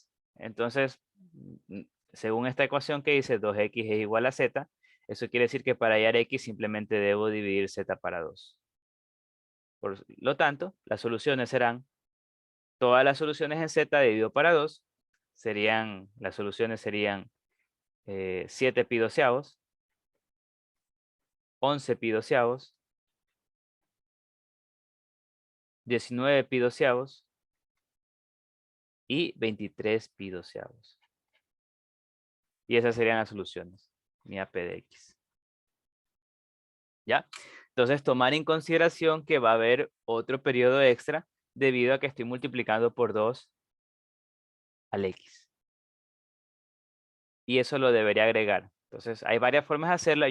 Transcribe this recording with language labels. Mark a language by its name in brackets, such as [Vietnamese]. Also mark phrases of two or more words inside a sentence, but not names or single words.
[Spanish] Entonces, según esta ecuación que dice 2x es igual a z, eso quiere decir que para hallar x simplemente debo dividir z para 2. Por lo tanto, las soluciones serán, todas las soluciones en z dividido para 2, las soluciones serían 7 pi doceavos, 11 pi doceavos, 19 pi doceavos y 23 pi doceavos. Y esas serían las soluciones, mi AP de X. ¿Ya? Entonces, tomar en consideración que va a haber otro periodo extra debido a que estoy multiplicando por 2 al X. Y eso lo debería agregar. Entonces, hay varias formas de hacerla.